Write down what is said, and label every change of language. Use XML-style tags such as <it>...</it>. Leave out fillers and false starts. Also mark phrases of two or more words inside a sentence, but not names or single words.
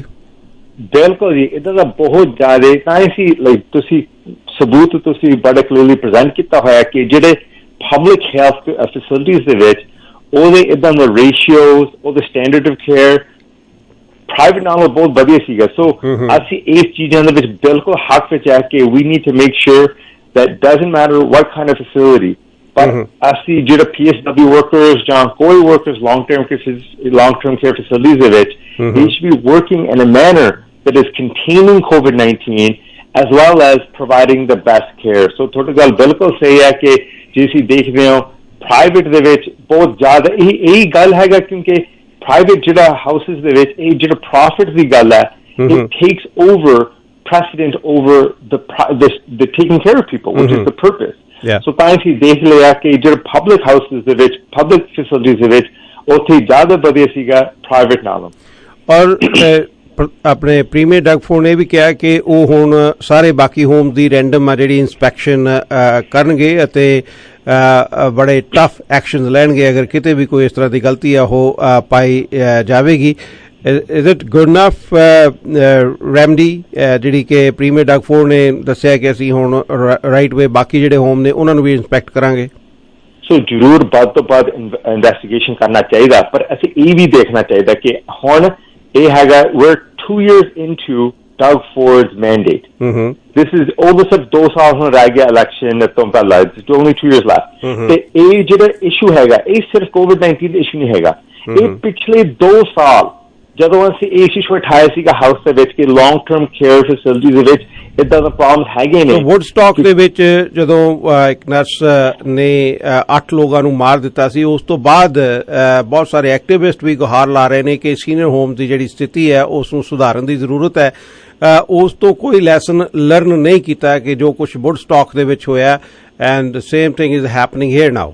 <pa>ਬਿਲਕੁਲ ਜੀ, ਇੱਦਾਂ ਦਾ ਬਹੁਤ ਜ਼ਿਆਦਾ ਤਾਂ ਸੀ ਤੁਸੀਂ ਸਬੂਤ ਤੁਸੀਂ ਬੜਾ</pa> <en>clearly present</en> <pa>ਕੀਤਾ ਹੋਇਆ ਕਿ ਜਿਹੜੇ</pa> <en>public health facilities</en> <pa>ਦੇ ਵਿੱਚ ਉਹਦੇ ਇੱਦਾਂ ਦੇ ਰੇਸ਼ੀਓਜ਼, ਉਹਦੇ</pa> <en>standard of care</en> <pa>ਪ੍ਰਾਈਵੇਟ ਨਾਲੋਂ ਬਹੁਤ ਵਧੀਆ ਸੀਗਾ। ਸੋ ਅਸੀਂ ਇਸ ਚੀਜ਼ਾਂ ਦੇ ਵਿੱਚ ਬਿਲਕੁਲ ਹੱਕ ਵਿੱਚ ਹੈ ਕਿ</pa> <en>we need to make sure that doesn't matter what kind of facility,</en> <pa>ਪਰ ਅਸੀਂ ਜਿਹੜਾ</pa> <en>PSW workers</en> <pa>ਜਾਂ ਕੋਈ</pa> <en>workers long term care facilities</en> <pa>ਦੇ ਵਿੱਚ</pa> <en>they should be working in a manner that is containing COVID-19 as well as providing the best care.</en> <pa>So ਤੁਹਾਡੀ ਗੱਲ ਬਿਲਕੁਲ ਸਹੀ ਹੈ ਕਿ ਜੇ ਅਸੀਂ ਦੇਖਦੇ ਹਾਂ ਪ੍ਰਾਈਵੇਟ ਦੇ ਵਿੱਚ ਬਹੁਤ ਜ਼ਿਆਦਾ ਇਹੀ ਗੱਲ ਹੈਗਾ ਕਿਉਂਕਿ ਪ੍ਰਾਈਵੇਟ ਜਿਹੜਾ ਹਾਊਸਿਸ ਦੇ ਵਿੱਚ ਇਹ ਜਿਹੜਾ ਪ੍ਰੋਫਿਟ ਦੀ ਗੱਲ ਹੈ</pa> <en>it takes over precedent over the taking care of people, which is the purpose. Yeah.</en> <pa>So ਤਾਂ ਅਸੀਂ ਦੇਖ ਲਿਆ ਕਿ ਜਿਹੜੇ ਪਬਲਿਕ ਹਾਊਸਿਸ ਦੇ ਵਿੱਚ ਪਬਲਿਕ ਫੈਸਿਲਿਟੀਜ਼ ਦੇ ਵਿੱਚ ਉੱਥੇ ਜ਼ਿਆਦਾ ਵਧੀਆ ਸੀਗਾ ਪ੍ਰਾਈਵੇਟ ਨਾਲੋਂ ਔਰ ਆਪਣੇ ਪ੍ਰੀਮੀਅਰ ਡਗਫੋਰਡ ਨੇ ਵੀ ਕਿਹਾ ਕਿ ਉਹ ਹੁਣ ਸਾਰੇ ਬਾਕੀ ਹੋਮ ਦੀ ਰੈਂਡਮ ਆ ਜਿਹੜੀ ਇਨਸਪੈਕਸ਼ਨ ਕਰਨਗੇ ਅਤੇ ਬੜੇ</pa> <en>tough actions</en> <pa>ਲੈਣਗੇ ਅਗਰ ਕਿਤੇ ਵੀ ਕੋਈ ਇਸ ਤਰ੍ਹਾਂ ਦੀ ਗਲਤੀ ਆ ਉਹ ਪਾਈ ਜਾਵੇਗੀ</pa> <en>Is it good enough remedy</en> <pa>ਜਿਹੜੀ ਕਿ ਪ੍ਰੀਮੀਅਰ ਡਗਫੋਰਡ ਨੇ ਦੱਸਿਆ ਕਿ ਅਸੀਂ ਹੁਣ</pa> <en>right away</en> <pa>ਬਾਕੀ ਜਿਹੜੇ ਹੋਮ ਨੇ ਉਹਨਾਂ ਨੂੰ ਵੀ ਇੰਸਪੈਕਟ ਕਰਾਂਗੇ ਸੋ ਜ਼ਰੂਰ ਵੱਧ ਤੋਂ ਵੱਧ ਇਨਵੈਸਟੀਗੇਸ਼ਨ ਕਰਨਾ ਚਾਹੀਦਾ ਪਰ ਅਸੀਂ ਇਹ ਵੀ ਦੇਖਣਾ ਚਾਹੀਦਾ ਕਿ ਹੁਣ ਇਹ ਹੈਗਾ</pa> <en>we're 2 years into Doug Ford's mandate. This is over 2</en> <pa>ਸਾਲ ਹੁਣ ਰਹਿ ਗਿਆ ਇਲੈਕਸ਼ਨ ਤੋਂ ਪਹਿਲਾਂ</pa> <en>it's only 2 years left</en> <pa>ਤੇ ਇਹ ਜਿਹੜਾ ਇਸ਼ੂ ਹੈਗਾ ਇਹ ਸਿਰਫ COVID-19 ਦਾ ਇਸ਼ੂ ਨਹੀਂ ਹੈਗਾ ਇਹ ਪਿਛਲੇ 2 ਸਾਲ ਜਦੋਂ ਅਸੀਂ ਇਹ ਇਸ਼ੂ ਉਠਾਇਆ ਸੀਗਾ ਹਾਊਸ ਦੇ ਵਿੱਚ ਕਿ</pa> <en>long term care facilities</en> <pa>ਦੇ ਵਿੱਚ ਇਦਾਂ ਦਾ ਪ੍ਰੋਬਲਮ ਹੈਗੇ ਨੇ ਵੁੱਡਸਟਾਕ ਦੇ ਵਿੱਚ ਜਦੋਂ ਇੱਕ ਨਰਸ ਨੇ 8 ਲੋਕਾਂ ਨੂੰ ਮਾਰ ਦਿੱਤਾ ਸੀ ਉਸ ਤੋਂ ਬਾਅਦ ਬਹੁਤ ਸਾਰੇ ਐਕਟਿਵਿਸਟ ਵੀ ਗੁਹਾਰ ਲਾ ਰਹੇ ਨੇ ਕਿ ਸੀਨੀਅਰ ਹੋਮ ਦੀ ਜਿਹੜੀ ਸਥਿਤੀ ਹੈ ਉਸ ਨੂੰ ਸੁਧਾਰਨ ਦੀ ਜ਼ਰੂਰਤ ਹੈ ਉਸ ਤੋਂ ਕੋਈ</pa> <en>lesson learn</en> <pa>ਨਹੀਂ ਕੀਤਾ ਕਿ ਜੋ ਕੁਝ ਵੁੱਡਸਟਾਕ ਦੇ ਵਿੱਚ ਹੋਇਆ</pa> <en>and same thing is happening here now</en>